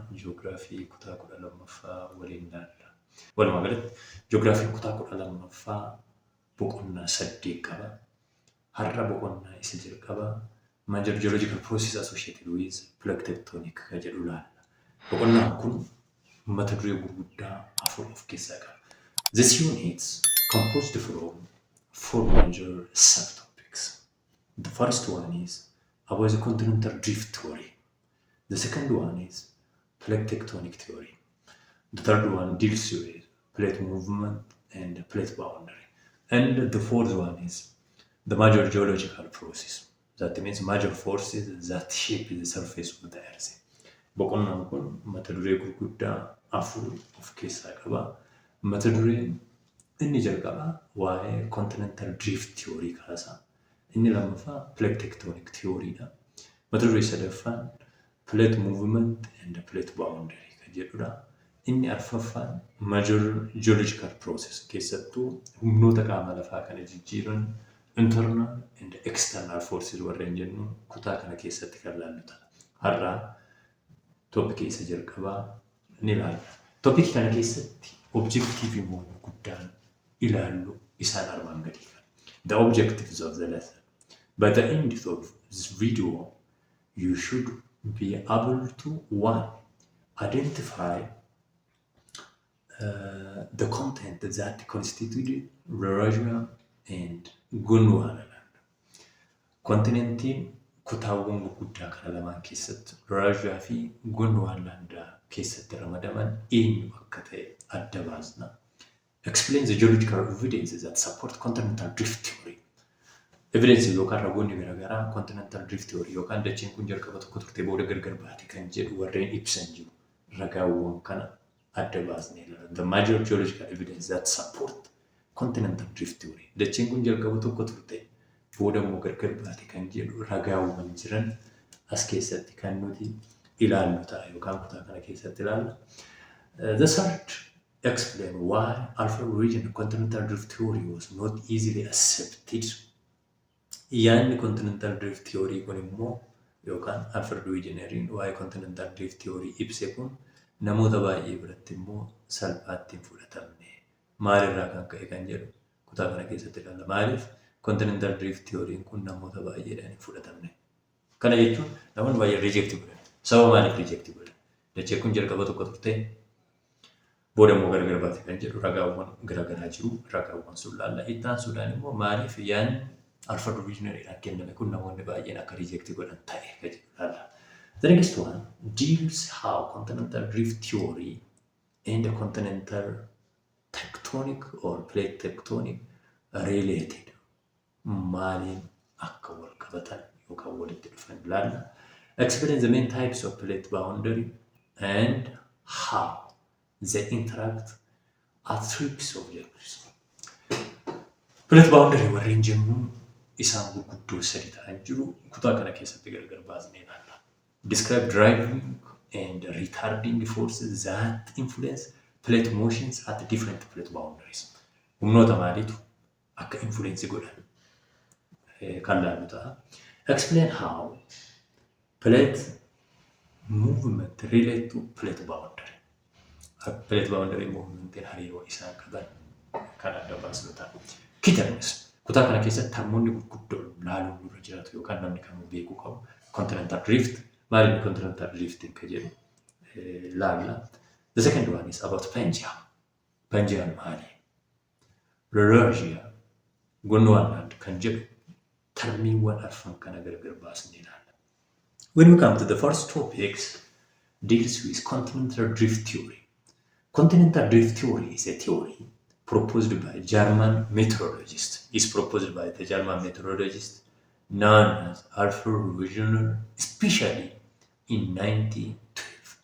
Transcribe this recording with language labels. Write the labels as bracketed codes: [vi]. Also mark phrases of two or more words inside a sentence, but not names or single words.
[om] Ji'oogiraafii kutaa 12ffaa waliin ilaalla. Walumaa galatti ji'oogiraafiin kutaa 12ffaa boqonnaa 8 qaba. Har'a boqonnaa isa jalqabaa [en] Major Geological Process Associated with Plate Tectonic [om] kan jedhu ilaalla. Boqonnaan kun mata duree gurguddaa 4 of keessaa qaba. [en] This unit is composed from 4 major subtopics. The first one is about the continental drift theory. The second one is plate tectonic theory. The third one deals with plate movement and plate boundary. And the fourth one is the major geological process. That means major forces that shape the surface of the earth. [om] Boqonnaan kun mata duree gurguddaa 4 of keessaa qaba. Mata dureen inni jalqabaa waa'ee [en] continental drift theory [om] kaasaa. Inni lammaffaa [en] plate tectonic theory [om] dha. Mata duree sadaffaan [en] plate movement and plate boundary [om] kan jedhudha. Inni arfaffaan [en] major geological process [om] keessattuu humnoota qaama lafaa kana jijjiiran [en] internal and external forces [om] warreen jennu kutaa kana keessatti kan ilaallu ta'a. Har'a toopikii isa jalqabaa ni ilaalla. Toopikii kana keessatti objective immoo guddaan ilaallu isaan armaan gadii kan. [en] The objectives of the lesson. By the end of this video, you should be able to 1. Identify the content that constituted Rejection and Gondwana. [om] Continentiin kutaawwan gurguddaa kana lamaan keessatti Rejection fi Gondwana keessatti ramadaman eenyu akka ta'e adda baasna. [en] Explain the geological evidences that support continental drift theory. [om] Evidence yookaan ragoonni garaagaraa [en] continental drift theory [om] yookaan dacheen kun jalqaba tokko turtee booda gargar baate kan jedhu warreen ibsan jiru. Ragaawwan kana adda baasnee ilaalla. [en] The major geological evidence that support continental drift theory. [om] Dacheen kun jalqaba tokko turtee booda immoo gargar baate kan jedhu ragaawwan jiran as keessatti kan nuti ilaallu ta'a yookaan kutaa kana keessatti ilaalla. [en] The third, explain why alpha region continental drift theory was not easily accepted. [om] Yaanni [en] continental drift theory [om] kun immoo yookaan alpha regioneeriin [en] why continental drift theory [om] ibse kun namoota baay'ee biratti immoo salphaatti hin fudhatamne. Maalirraa kan ka'e kan jedhu kutaa kana keessatti ilaalla. Maaliif [en] continental drift theory [om] kun namoota baay'eedhaan hin fudhatamne. Kana jechuun namoonni baay'ee reject godhan. Sababa maaliif reject godhan? Dachee kun jalqaba tokko turtee booda immoo gargar baate kan jedhu ragaawwan garaagaraa jiru. Ragaawwan sun ilaalla. Ittaan Sudaan immoo maaliif yaanni alpha regioneeriidhaan kenname kun namoonni baay'een akka reject godhan ta'e kan jedhu ilaalla. [en] The next one deals how continental drift theory and the continental tectonic or plate tectonic are related. [om] Maaliin akka wal qabatan yookaan walitti dhufan ilaalla. [en] Explain the main types of plate boundary and how they interact at 3 objectives. Plate boundary [om] warreen jennuun isaan gurguddoo sadi ta'an jiru kutaa kana keessatti gargar baasnee ilaalla. [en] Describe driving and retarding forces that influence plate motions at different plate boundaries. [om] Humnoota maaliitu akka influence godhan kan ilaallu ta'a. [en] Explain how plate movement relate to plate boundary. Plate boundary [om] movementiin hariiroo isaan qaban kan adda baasnu ta'a. [en] Key terms. [om] Kutaa kana keessatti termoonni gurguddoon laaluun nurra jiraatu yookaan namni kamuu beekuu qabu. [en] Continental drift. [om] Maaliin [en] continental drifting [om] kan jedhu ilaalla. [en] The second one is about Pangaea. [om] Pangaea maali? Rejection, Gondwana kan jedhu termiiwwan arfan kana gargar baasnee ilaalla. [en] When we come to the first topics, deals with continental drift theory. Continental drift theory is a theory proposed by German meteorologist. Is proposed by the German meteorologist known as Alfred Wegener, especially in 1912.